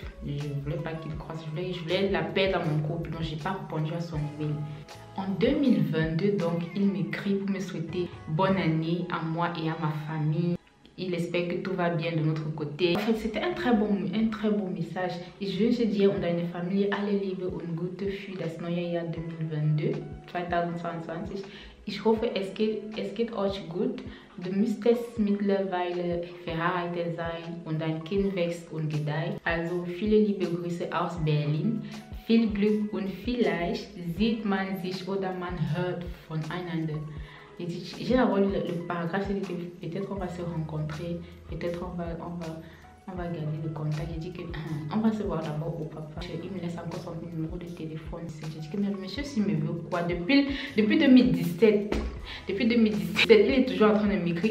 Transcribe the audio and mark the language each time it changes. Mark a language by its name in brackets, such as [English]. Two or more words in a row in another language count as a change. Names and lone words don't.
[French] Je voulais pas qu'il croie, je voulais la paix dans mon couple, donc j'ai pas répondu à son email. En 2022 donc, il m'écrit pour me souhaiter bonne année à moi et à ma famille. Il espère que tout va bien de notre côté. En fait, c'était un très beau message. Et je veux dire, on a une famille, [German] alle Liebe und gute für das neue Jahr 2022, 2022. Ich hoffe, es geht euch gut. Du müsstest mittlerweile verheiratet sein und dein Kind wächst und gedeiht. Also viele liebe Grüße aus Berlin. Viel Glück und vielleicht sieht man sich oder man hört voneinander. [French] J'ai d'abord lu le paragraphe, c'est que peut-être on va se rencontrer, peut-être on va garder le contact. J'ai dit que on va se voir d'abord au papa. Il me laisse encore son numéro de téléphone. J'ai dit que mais monsieur, s'il me veut quoi? Depuis 2017, il est toujours en train de m'écrire.